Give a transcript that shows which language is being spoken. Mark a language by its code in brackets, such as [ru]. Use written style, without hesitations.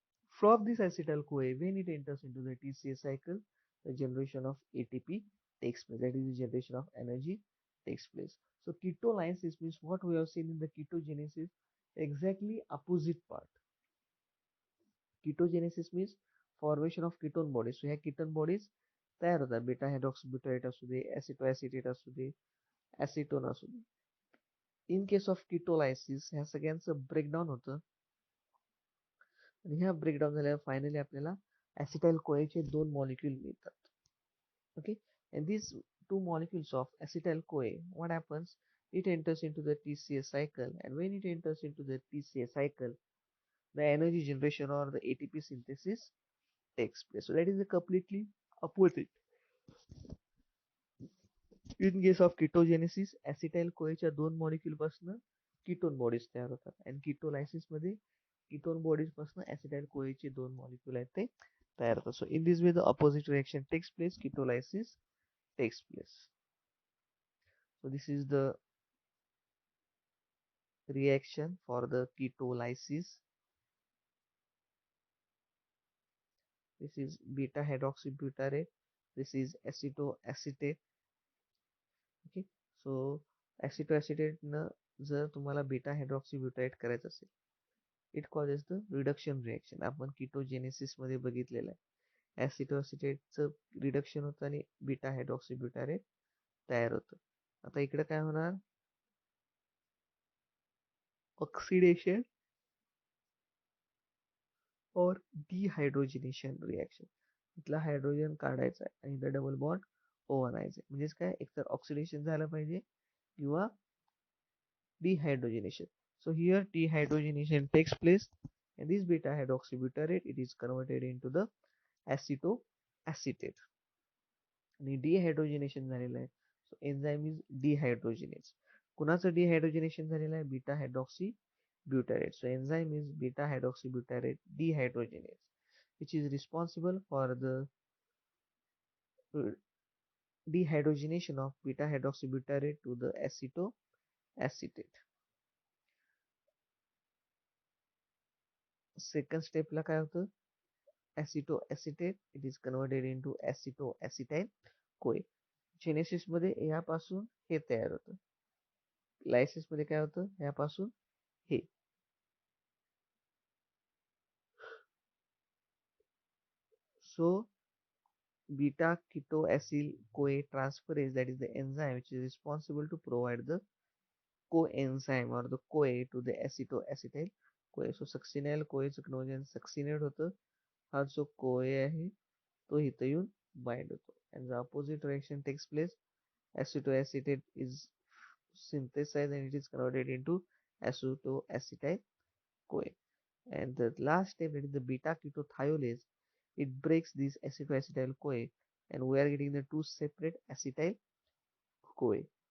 [en] From this acetyl CoA, when it enters into the TCA cycle, the generation of ATP takes place. That is the generation of energy takes place. So ketolysis means what we have seen in the ketogenesis, exactly opposite part. Ketogenesis means formation of ketone bodies. [mr] So ह्या ketone bodies तयार होतात, बेटा हायड्रॉक्सीब्युटारेट असू दे, ऍसिटोऍसिटेट असू दे, ऍसिटोन असू दे. In case of किटोलायसिस ह्या सगळ्यांचं breakdown होतं आणि ह्या ब्रेकडाऊन झाल्यावर फायनली आपल्याला ऍसिटाइल कोएचे 2 मॉलिक्यूल मिळतात. [en] Okay, and these 2 molecules of acetyl CoA, what happens, it enters into the TCA cycle, and when it enters into the TCA cycle, the energy generation or the ATP synthesis takes place. So that is the completely opposite. [mr] In case of किटोजेनेसिस ऍसिटाइल कोएच्या दोन molecule पासून ketone bodies तयार होतात आणि किटोलायसिस मध्ये ketone bodies पासून ऍसिटाइल कोएचे दोन molecule आहेत ते तयार होतात. [en] So in this way the opposite reaction takes place, ketolysis takes place. So this is the reaction for the ketolysis. This is beta hydroxybutyrate. This is acetoacetate. Okay. [mr] So acetoacetate न जर तुम्हाला beta हायड्रॉक्सीब्युटारेट करायचं असेल, [en] It causes the reduction reaction. [mr] आपण किटोजेनेसिस मध्ये बघितलेलं आहे. ऍसिटोअसिटेटचं reduction होतं आणि बीटा हायड्रॉक्सीब्युटारेट तयार होतं. आता इकडे काय होणार, ऑक्सिडेशन और डिहायड्रोजिनेशन रिएक्शन. इथला हायड्रोजन काढायचा आहे आणि इथं डबल बॉन्ड ओ आणायचं. म्हणजेच काय, एकतर ऑक्सिडेशन झालं पाहिजे किंवा dehydrogenation. [en] So here dehydrogenation takes place and this beta hydroxybutyrate it is converted into the acetoacetate [mr] आणि dehydrogenation झालेलं आहे. [en] So enzyme is dehydrogenase. [mr] कुणाचं डिहायड्रोजिनेशन झालेलं आहे, beta hydroxy butyrate. [en] So enzyme is beta hydroxybutyrate dehydrogenase, which is responsible for the dehydrogenation of beta hydroxybutyrate to the acetoacetate. [mr] Second स्टेपला काय होतं, [en] acetoacetate it is converted into acetoacetyl CoA. [mr] Genesis मध्ये यापासून हे तयार होतं, लायसिस मध्ये काय होतं, यापासून हे. [en] So beta ketoacyl CoA transferase, that is the enzyme which is responsible to provide the coenzyme or the CoA to the acetoacetyl CoA. [mr] So succinyl CoA चं conversion succinate होतं. हा जो CoA आहे तो इथं येऊन बाइंड होतो [en] and the opposite reaction takes place. Acetoacetate is synthesized and it is converted into acetoacetyl CoA. And the last step, that is the beta ketothiolase, it breaks this acetoacetyl CoA and we are getting the two separate acetyl CoA.